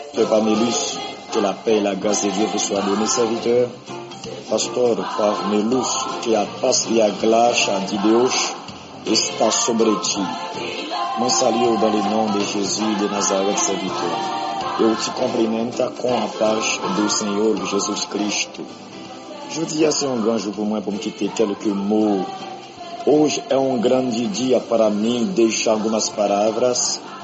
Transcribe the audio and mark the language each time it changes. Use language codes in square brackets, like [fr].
[fr] Parmelis, que la paix et la grâce de Dieu vous soient données, serviteurs. [pt] Pastor Parmelis, que a paz e a graça de Deus está sobre ti. [fr] Mon salut dans le nom de Jésus de Nazareth, serviteur. [pt] Eu te cumprimento com a paz do Senhor Jesus Cristo. [fr] Aujourd'hui, c'est un grand jour pour moi pour me quitter quelques mots. [pt] Hoje é um grande dia para mim deixar algumas palavras.